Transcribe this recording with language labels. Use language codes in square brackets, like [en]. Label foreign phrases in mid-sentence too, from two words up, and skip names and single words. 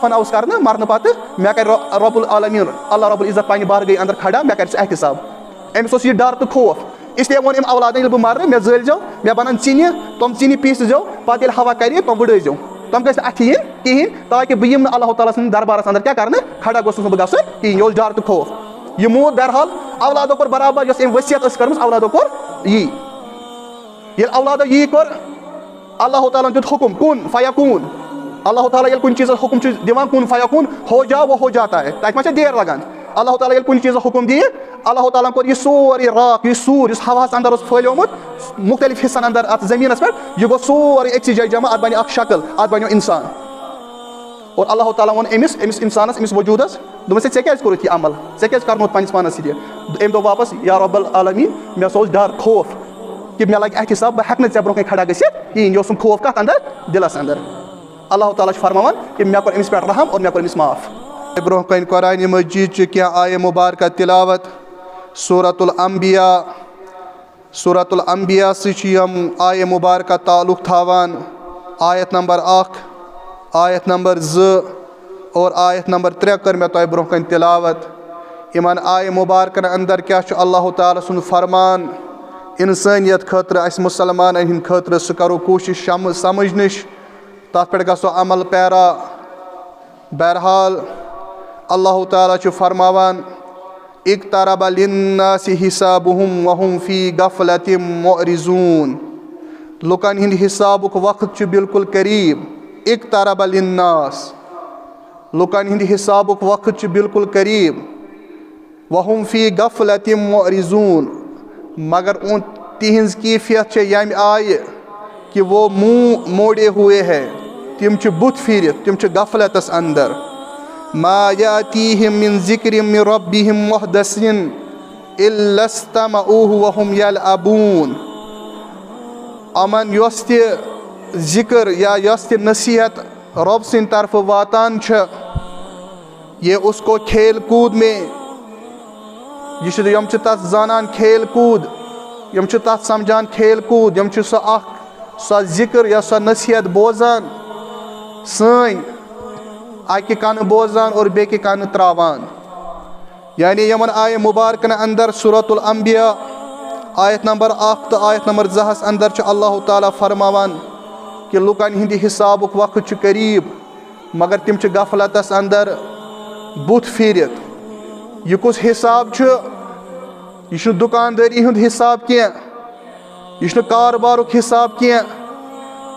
[ks] دفن آوُس کرنہٕ مرنہٕ پتہٕ مےٚ کرِ رۄب العالمیٖن اللہ رۄب العزت پننہِ بارگاہہِ اندر کھڑا مےٚ کرِ سُہ احتساب أمِس اوس یہِ ڈر تہٕ خوف اسلیے ووٚن أمۍ اولادن ییٚلہِ بہٕ مرٕ مےٚ زٲلۍ زیو مےٚ بنن ژِنہِ تِم ژِنہِ پیٖسزیو پتہٕ ییٚلہِ ہوا کرِ تِم وٕڈٲیزیو تِم گژھِ نہٕ اَتھِ یِنۍ کِہیٖنۍ تاکہِ بہٕ یِمہٕ نہٕ اللہ تعالیٰ سٕنٛدِس دربارس اندر کیٛاہ کرنہٕ کھڑا گوٚژھُس نہٕ بہٕ گژھُن کِہیٖنۍ یہِ اوس ڈر تہٕ خوف یہِ موٗد بہرحال اولادو کوٚر برابر یۄس أمۍ ؤصیت ٲس کٔرمٕژ اولادو کوٚر یی ییٚلہِ اولادو یی کوٚر اللہ تعالیٰ ہن دیُت حُکُم [ar] کُن فیکوٗن [ks] اللہ تعالیٰ ییٚلہِ کُنہِ چیٖزس حُکُم چھُ دِوان [ar] کُن فیکوٗن [ur] ہو جا وہ ہو جاتا ہے [ks] تتہِ ما چھےٚ دیر لگان اللہ تعالیٰ ییٚلہِ کُنہِ چیٖزس حُکُم دِیہِ اللہ تعالیٰ ہن کوٚر یہِ سورُے راکھ یہِ سوٗر یُس ہواہس انٛدر اوس پھٔہلیومُت مُختٔلِف حِصن انٛدر اتھ زٔمیٖنس پٮ۪ٹھ یہِ گوٚو سورُے أکسٕے جایہِ جمع اتھ بنہِ اکھ شکل اتھ بنیو انسان اور اللہ تعالیٰ ووٚن أمِس انسانس أمِس وجوٗدس دوٚپمس ژےٚ کیٛازِ کوٚرُتھ یہِ عمل ژےٚ کیٛازِ کرنووُتھ پننِس پانس سۭتۍ یہِ أمۍ دوٚپ واپس [ar] یا رۄب العالمیٖن [ks] مےٚ ہسا اوس ڈر خوف کہِ مےٚ لگہِ احتساب بہٕ ہٮ۪کہٕ نہٕ ژےٚ برونٛہہ کنہِ کھڑا گٔژھِتھ کِہیٖنۍ یہِ اوسُم خوف کتھ انٛدر دِلس انٛدر اللہ تعالیٰ چھُ فرماوان کہِ مےٚ کوٚر أمِس پٮ۪ٹھ رحم اور مےٚ کوٚر أمِس معاف برونٛہہ کنہِ قرآنِ مجیٖد چہِ کینٛہہ آیہِ مُبارکہ تِلاوت سورۃ الانبیاء سۭتۍ چھِ یِم آیہِ مُبارکہ تعلق تھاوان آیت نمبر 1 آیت نمبر 2 اور آیت نمبر 3 کٔر مےٚ تۄہہِ برونٛہہ کنہِ تِلاوت یِمن آیہِ مُبارکن انٛدر کیٛاہ چھُ اللہ تعالیٰ سُنٛد فرمان انسٲنیت خٲطرٕ اَسہِ مُسلمانن ہٕنٛدِ خٲطرٕ سُہ کرو کوٗشش سمجھنٕچ تتھ پٮ۪ٹھ گژھو عمل پیرا بہرحال اللہ تعالیٰ چھُ فرماوان [ar] اقترب للناس حسابهم وهم فی غفلۃ [ks] معرضون لُکن ہٕنٛدِ حسابُک وقت چھُ بالکُل قریٖب [ar] اقترب للناس [ks] لُکن ہٕنٛدِ حسابُک وقت چھُ بالکُل قریٖب [ar] وهم فی غفلۃ معرضون [ks] مگر تِہنٛز کیفیت چھےٚ ییٚمہِ آیہِ [ur] کہ وہ منہ موڑے ہوئے ہے [ks] تِم چھِ بُتھ پھیٖرِتھ تِم چھِ غفلتس انٛدر [ar] ما یاتیہم من ذکر من ربہم محدث الا استمعوہ وہم یلعبون [ks] یِمن یۄس تہِ ذکر یا یۄس تہِ نصیحت رۄب سٕنٛدِ طرفہٕ واتان چھےٚ [ur] یہ اس کو کھیل کوٗد میں [ks] یِم چھِ تتھ زانان کھیل کوٗد یِم چھِ تتھ سمجھان کھیل کوٗد یِم چھِ سۄ ذکر یا سۄ نصیحت بوزان سٲنۍ اکہِ کنہٕ بوزان اور بیٚکہِ کنہٕ تراوان یعنی یِمن آیہِ مُبارکن انٛدر سورۃ الانبیاء آیت نمبر 1 تہٕ آیت نمبر 2 انٛدر چھُ اللہ تعالیٰ فرماوان کہِ لُکن ہٕنٛدِ حسابُک وقت چھُ قریٖب مگر تِم چھِ غفلتس انٛدر بُتھ پھیٖرِتھ یہِ کُس حساب چھُ یہِ چھُنہٕ دُکاندٲری ہُنٛد حساب کینٛہہ یہِ چھُنہٕ کاربارُک حساب کینٛہہ